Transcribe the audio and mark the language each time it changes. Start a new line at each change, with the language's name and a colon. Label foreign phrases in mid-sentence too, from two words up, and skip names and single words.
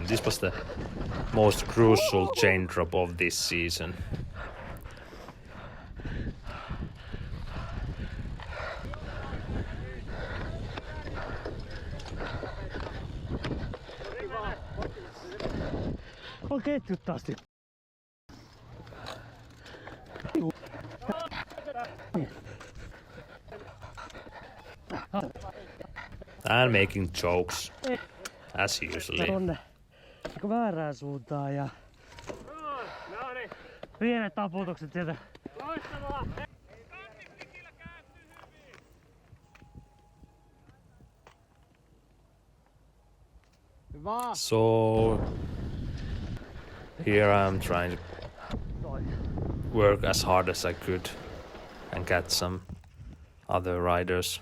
English: This was the most crucial chain drop of this season.
Finnish: On ketjut taas.
English: And making jokes, as usually.
Finnish: Tonne väärään suuntaan ja pienet taputukset sieltä. Loistavaa!
English: So here I'm trying to work as hard as I could and catch some other riders.